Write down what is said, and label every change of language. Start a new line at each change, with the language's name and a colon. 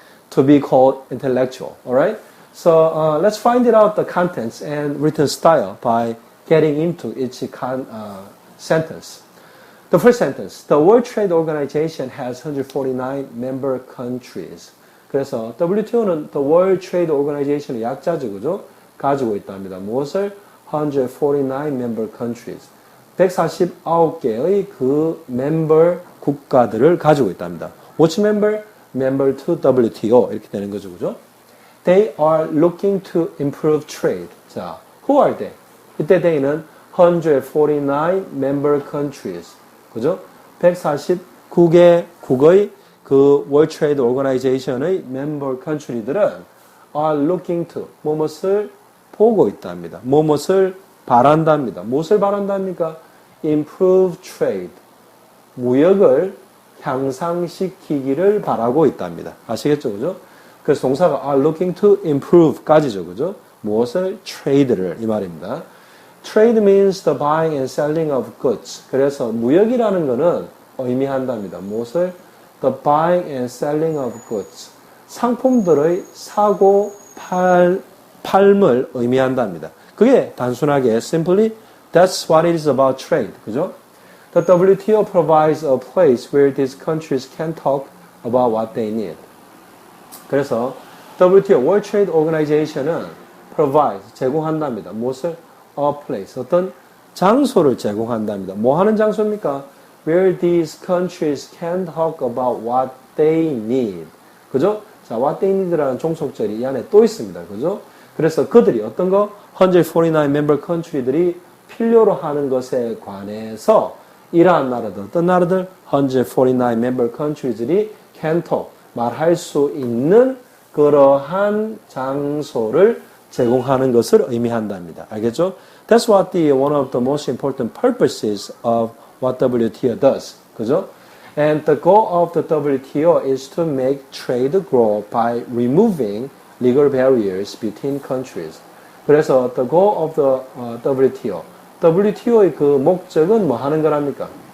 English: To be called intellectual. Alright? So let's find it out the contents and written style by getting into each sentence. The first sentence, the World Trade Organization has 149 member countries.
Korean: 그래서 WTO는 the World Trade Organization의 약자죠, 그죠? 가지고 있답니다. 무엇을?
English: 149 member countries.
Korean: 149개의 그 멤버 국가들을 가지고 있답니다.
English: Which member? Member to WTO.
Korean: 이렇게 되는 거죠, 그죠?
English: They are looking to improve trade. 자, who are they? 이때 they는 149 member countries.
Korean: 그죠? 149개 국의 그 World Trade Organization의 member country들은
English: are looking to
Korean: 무엇을 보고 있답니다. 무엇을 바란답니다. 무엇을 바란답니까?
English: Improve trade.
Korean: 무역을 향상시키기를 바라고 있답니다. 아시겠죠? 그죠? 그래서 동사가
English: are looking to improve
Korean: 까지죠. 그죠? 무엇을? trade를 이 말입니다.
English: Trade means the buying and selling of goods.
Korean: 그래서 무역이라는 것은 의미한답니다. 무엇을?
English: The buying and selling of goods.
Korean: 상품들의 사고 팔물 의미한답니다. 그게 단순하게
English: simply that's what it is about trade.
Korean: 그죠?
English: The WTO provides a place where these countries can talk about what they need.
Korean: 그래서 WTO World Trade Organization은 provide 제공한답니다. 무엇을?
English: A place
Korean: 어떤 장소를 제공한답니다. 뭐 하는 장소입니까?
English: where these countries can talk about what they need.
Korean: 그죠? 자,
English: what they need
Korean: 라는 종속절이 이 안에 또 있습니다. 그죠? 그래서 그들이 어떤 거? 149 member country들이 필요로 하는 것에 관해서 이러한 나라들, 어떤 나라들? 149 member country들이
English: can talk,
Korean: 말할 수 있는 그러한 장소를 제공하는 것을 의미한답니다. 알겠죠?
English: That's what one of the most important purposes of what WTO does.
Korean: 그죠?
English: And the goal of the WTO is to make trade grow by removing legal barriers between countries. 그래서 the goal of the WTO.
Korean: WTO의 그 목적은 뭐 하는 거랍니까?